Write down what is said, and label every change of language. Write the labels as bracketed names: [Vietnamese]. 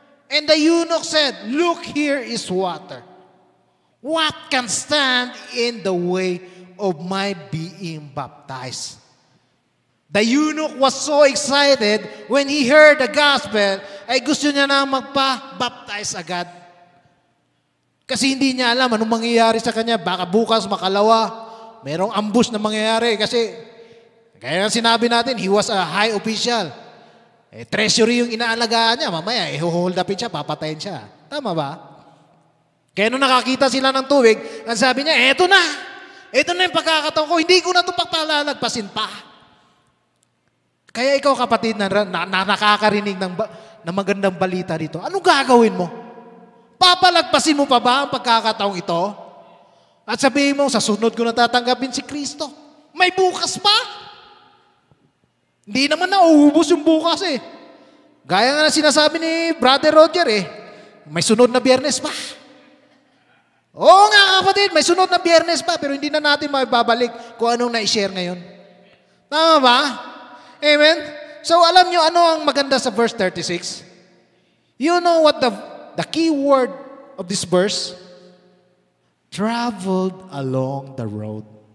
[English] And the eunuch said, look, here is water. What can stand in the way of my being baptized? The eunuch was so excited when he heard the gospel, [Filipino] ay gusto niya na magpa-baptize agad. Kasi hindi niya alam anong mangyayari sa kanya. Baka bukas, makalawa, merong ambush na mangyayari. Kasi, kaya sinabi natin, [English] he was a high official. [Filipino] Treasury yung inaalagaan niya. Mamaya, hold upin siya, papatayin siya. Tama ba? Kaya nung nakakita sila ng tubig, ang sabi niya, eto na yung pagkakataon ko, hindi ko na ito pagpalalagpasin pa. Kaya ikaw kapatid na nakakarinig ng magandang balita dito, anong gagawin mo? Papalagpasin mo pa ba ang pagkakataong ito? At sabihin mo, sa sunod ko natatanggapin si Kristo. May bukas pa. Hindi naman nauubos yung bukas eh. Gaya nga na sinasabi ni Brother Roger eh, may sunod na Biyernes pa. Oo nga kapatid, may sunod na Biyernes pa, pero hindi na natin maibabalik kung anong na-share ngayon. Tama ba? Amen? So alam nyo ano ang maganda sa verse 36? [English] You know what the key word of this verse? Traveled along the road.